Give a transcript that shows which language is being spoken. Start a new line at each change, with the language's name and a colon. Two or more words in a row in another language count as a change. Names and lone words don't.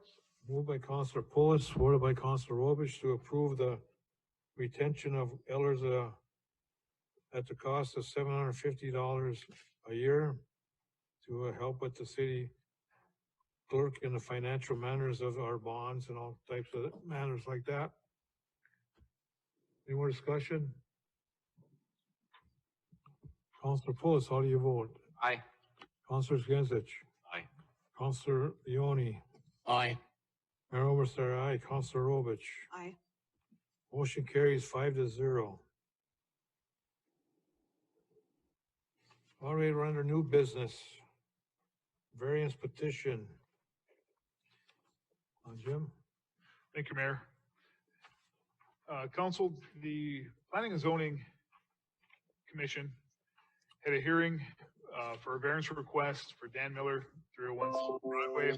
English: Moved by Councilor Pulis, supported by Councilor Robich to approve the retention of Ellers at the cost of $750 a year to help with the city clerk in the financial matters of our bonds and all types of matters like that. Any more discussion? Councilor Pulis, how do you vote? Aye. Councilor Skinsich? Aye. Councilor Leone? Aye. Mayor Oberstar, aye. Councilor Robich? Aye. Motion carries 5-0. All right, we're under new business. Variance petition. Jim? Thank you, Mayor. Council, the Planning and Zoning Commission had a hearing for a variance request for Dan Miller, 301 Broadway.